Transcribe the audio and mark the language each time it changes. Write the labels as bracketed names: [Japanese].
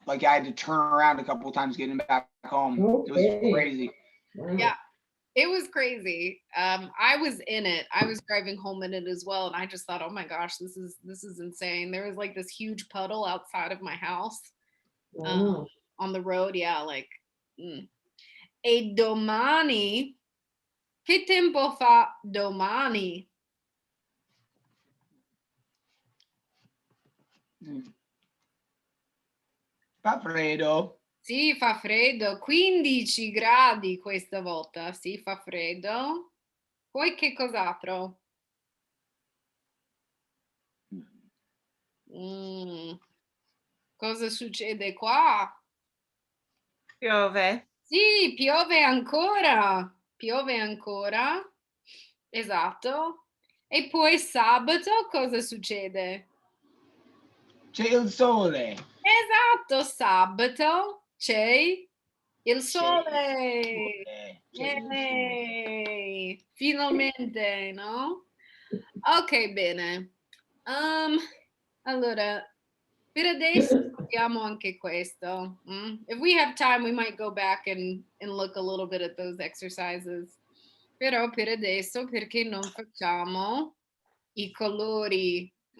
[English] Like I had to turn around a couple of times getting back home. It was Okay. crazy. Wow. Yeah. It was crazy. I was in it. I was driving home in it as well, and I just thought, oh my gosh, this is insane. There was like this huge puddle outside of my house Wow. on the road. Yeah, like. [Italian] E domani, che tempo fa domani? Fa freddo. Sì, fa freddo, 15 gradi questa volta. Sì, fa freddo. Poi che cos'altro? Cosa succede qua? Piove. Sì, piove ancora. Piove ancora. Esatto. E poi sabato cosa succede? C'è il sole. Esatto, sabato c'è il sole. C'è il sole. Yay! Finalmente, no? Ok, bene. Allora, per adesso vediamo anche questo. [English] If we have time, we might go back and look a little bit at those exercises. [Italian] Però per adesso, perché non facciamo i colori?